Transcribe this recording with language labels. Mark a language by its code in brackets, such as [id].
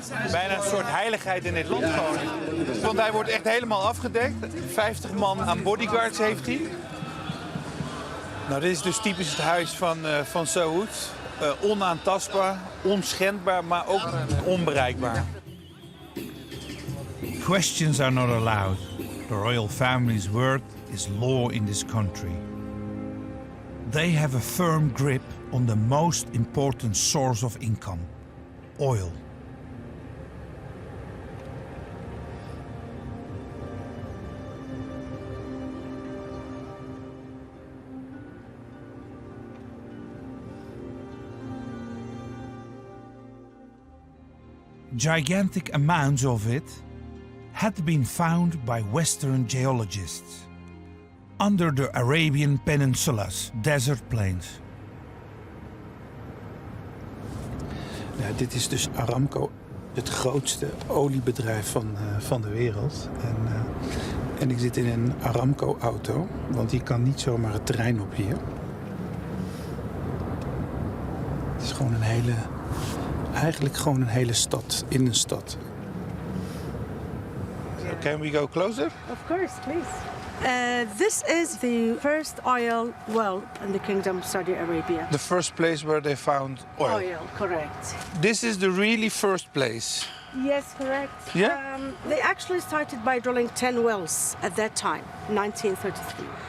[nl] Bijna een soort heiligheid in dit land gewoon. Want hij wordt echt helemaal afgedekt. 50 man aan bodyguards heeft hij. Nou, dit is dus typisch het huis van Saud. Onaantastbaar, onschendbaar, maar ook onbereikbaar. [en] Questions are not allowed. The royal family's word is law in this country. They have a firm grip on the most important source of income: oil. Gigantic amounts of it had been found by Western geologists under the Arabian Peninsula's desert plains. [nl] Ja, dit is dus Aramco, het grootste oliebedrijf van de wereld. En ik zit in een Aramco-auto, want die kan niet zomaar het terrein op hier. Het is gewoon eigenlijk gewoon een hele stad in een stad. [en] So can we go closer? Of course, please. This is the first oil well in the Kingdom of Saudi Arabia. The first place where they found oil. Oil, correct. This is the really first place. Yes, correct. Yeah? They actually started by drilling 10 wells at that time, 1933.